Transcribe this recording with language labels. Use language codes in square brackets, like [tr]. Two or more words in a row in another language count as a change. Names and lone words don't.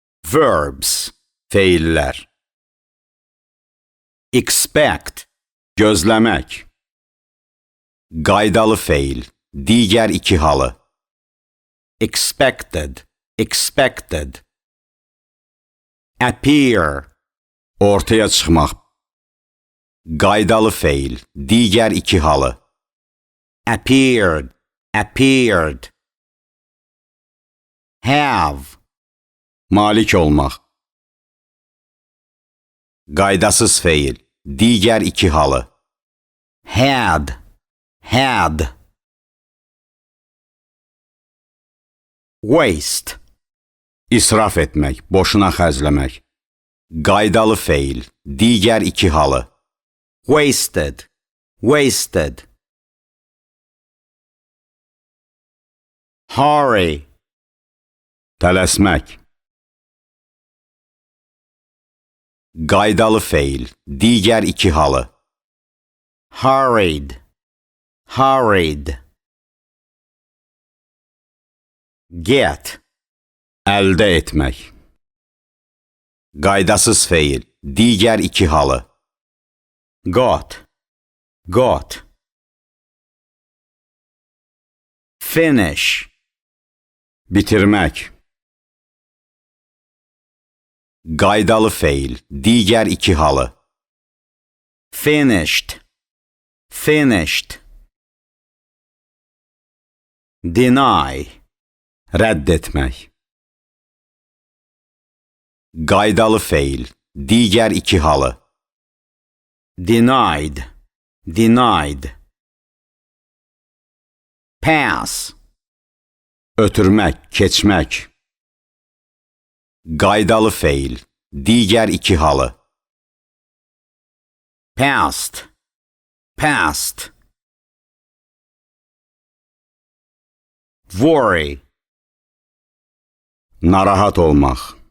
[az] Verbs, feillər. Expect, gözləmək. Qaydalı feil, digər iki halı. [en] Expected, expected. Appear, [az] ortaya çıxmaq. Qaydalı feil, digər iki halı. [en] Appeared, appeared. Have, [az] malik olmaq. Qaydasız feil, digər iki halı. [en] Had, had. [az] Waste, israf etmək, boşuna xərcləmək. Qaydalı feil, digər iki halı. [en] Wasted, wasted. Hurry, [az] tələsmək. Qaydalı feil, digər iki halı. [en] Hurried, hurried. [az] Get, əldə etmək. Qaydasız feil, digər iki halı. [en] Got, got. Finish, [az] bitirmək. Qaydalı feil, digər iki halı. [en] Finished, finished. Deny, [az] rədd etmək. Qaydalı feil, digər iki halı. [en] Denied, denied. Pass, [az] ötürmək, keçmək. Qaydalı feil, digər iki halı. [en] Past, past. [az] Worry, narahat olmaq.